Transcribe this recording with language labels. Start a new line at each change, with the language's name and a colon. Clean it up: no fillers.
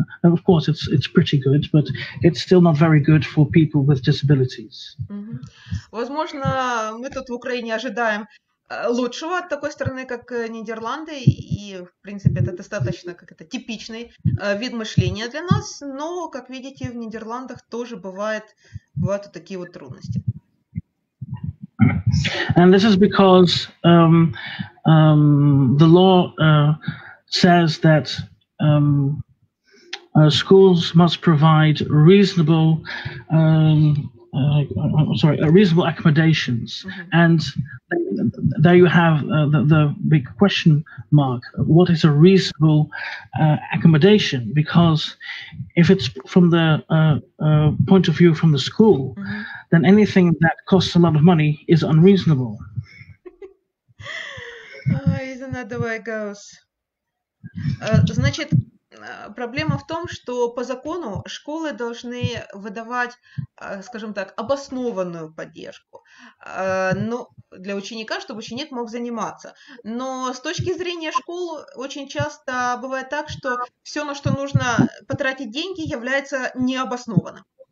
English: And of course, it's pretty good, but it's still not very good for people with disabilities.
Russian: Возможно, мы тут в Украине ожидаем лучшего от такой страны, как Нидерланды, и, в принципе, это достаточно типичный вид мышления для нас, но, как видите, в Нидерландах тоже бывают вот такие вот трудности.
English: And this is because the law says that schools must provide reasonable accommodations, and there you have the big question mark. What is a reasonable accommodation? Because if it's from the point of view from the school, then anything that costs a lot of money is unreasonable. Isn't that the way it goes?
Russian: Значит, проблема в том, что по закону школы должны выдавать, скажем так, обоснованную поддержку, но для ученика, чтобы ученик мог заниматься. Но с точки зрения школ очень часто бывает так, что все, на что нужно потратить деньги, является необоснованным.